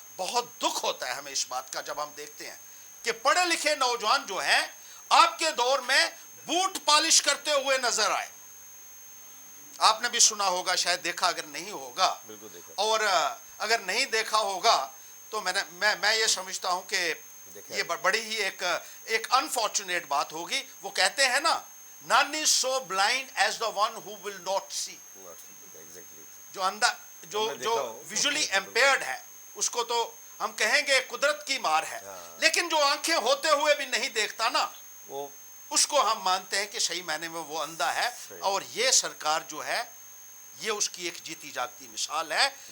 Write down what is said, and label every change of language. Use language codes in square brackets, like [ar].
[hi] बहुत दुख होता है हमें इस बात का जब हम देखते हैं कि पढ़े लिखे नौजवान जो हैं आपके दौर में बूट पॉलिश करते हुए नजर आए। आपने भी सुना होगा, शायद देखा अगर नहीं होगा, बिल्कुल देखा। और अगर नहीं देखा होगा तो मैं ये समझता हूं कि ये बड़ी ही एक अनफॉर्चुनेट बात होगी। वो कहते हैं ना, [en] none is so blind as the one who will not see। [hi] Exactly. जो अंधा, जो विजुअली एम्पेयर्ड है, उसको तो हम कहेंगे कुदरत की मार है, लेकिन जो आंखें होते हुए भी नहीं देखता ना, वो उसको हम मानते हैं कि सही मायने में वो अंधा है। और ये सरकार जो है, ये उसकी एक जीती जागती मिसाल है।